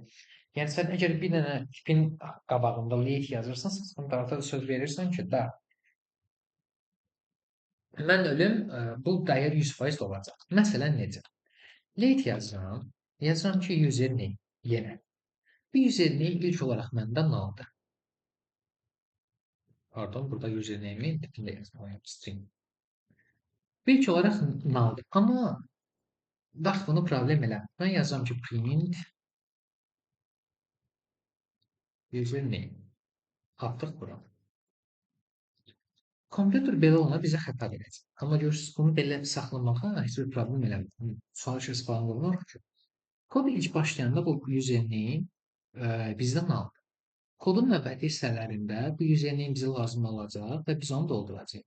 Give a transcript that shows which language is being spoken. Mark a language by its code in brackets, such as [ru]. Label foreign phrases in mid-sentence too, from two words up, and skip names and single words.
[az] Yəni sən əgər bir dənə tipin qabağında late yazırsansa, sən Darta da söz verirsən ki, da mən ölüm, bu dəyər 100% olacaq. Məsələn necə? Late yazıram ki, [en] user name [az] yenə. Bu [en] user name [az] ilk olaraq məndə nulldır. Pardon, burada [en] user name-in [az] tipində yazmalıyam, string. İlk olaraq nulldır. Amma bax bunu problem elə. Mən yazıram ki, [en] print user name. [az] Atdıq bura. Kompüter belə olana bizə xəta verəcək. Amma görürsünüz, bunu belə saxlamağa heç bir problem eləmir. Sual işarəsi falan qoyulur ki, kod ilk başlayanda bu username bizdə null. Kodun növbəti hissələrində bu username bizə lazım olacaq və biz onu dolduracağıq.